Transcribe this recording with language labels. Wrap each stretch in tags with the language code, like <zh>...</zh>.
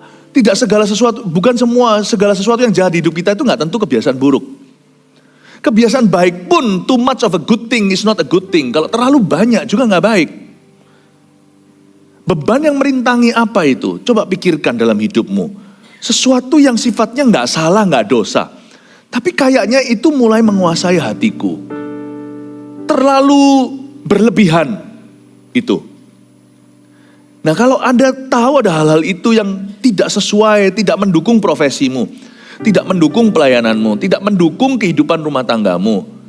<id>Tidak segala sesuatu, bukan segala sesuatu yang jahat di hidup kita itu nggak tentu kebiasaan buruk. Kebiasaan baik pun,</id> <en>too much of a good thing is not a good thing.</en> <id>Kalau terlalu banyak juga nggak baik. Beban yang merintangi apa itu? Coba pikirkan dalam hidupmu. Sesuatu yang sifatnya nggak salah, nggak dosa. Tapi kayaknya itu mulai menguasai hatiku. Terlalu berlebihan itu. Nah kalau Anda tahu ada hal-hal itu yang tidak sesuai, tidak mendukung profesimu, tidak mendukung pelayananmu, tidak mendukung kehidupan rumah tanggamu.</id>